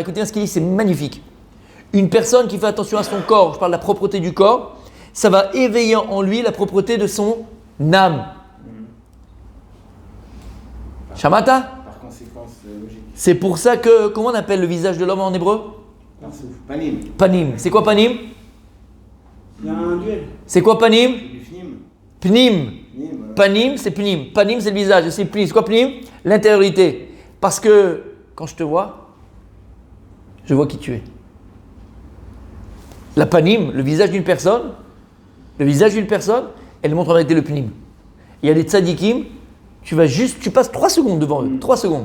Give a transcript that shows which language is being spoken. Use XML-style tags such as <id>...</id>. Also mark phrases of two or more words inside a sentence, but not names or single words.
<fr>Écoutez ce qu'il dit, c'est magnifique. Une personne qui fait attention à son corps, je parle de la propreté du corps, ça va éveiller en lui la propreté de son âme. Shamata? Par conséquent, c'est logique. C'est pour ça que, comment on appelle le visage de l'homme en hébreu? Panim. Panim. C'est quoi panim? Il y a un duel. C'est quoi panim? Du fnim. Pnim. Fnim, Panim, c'est pnim. Panim, c'est le visage. Et c'est pnim. C'est quoi pnim? L'intériorité. Parce que quand je te vois, je vois qui tu es. La panim, le visage d'une personne, elle montre en réalité le pnim. Il y a des tzadikim, tu passes 3 secondes devant eux, 3 secondes.</fr>